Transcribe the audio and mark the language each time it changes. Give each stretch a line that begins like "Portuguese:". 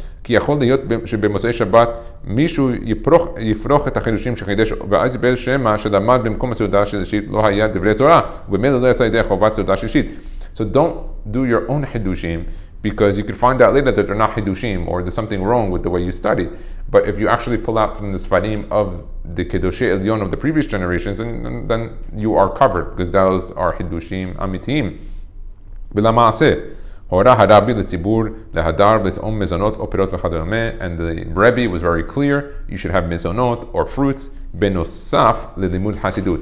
Hebrew: כי יכול להיות שבמוצאי שבת מישהו יפרוך את החידושים שחידש ואז יבל שמא שלמד במקום הסעודה השלישית לא היה דברי תורה ובמילא לא יצא ידי חובת סעודה שלישית.
English: So don't do your own hidushim, because you could find out later that they're not hidushim or there's something wrong with the way you study. But if you actually pull out from the sfarim of the kedoshei elyon of the previous generations, then you are covered, because those are hidushim amitim.
Hebrew: בלמעשה הורה הרבי לציבור להדר לטעום מזונות או פירות וכדומה,
English: and the Rebbe was very clear, you should have mezonot or fruits
Hebrew: בנוסף ללימוד חסידות.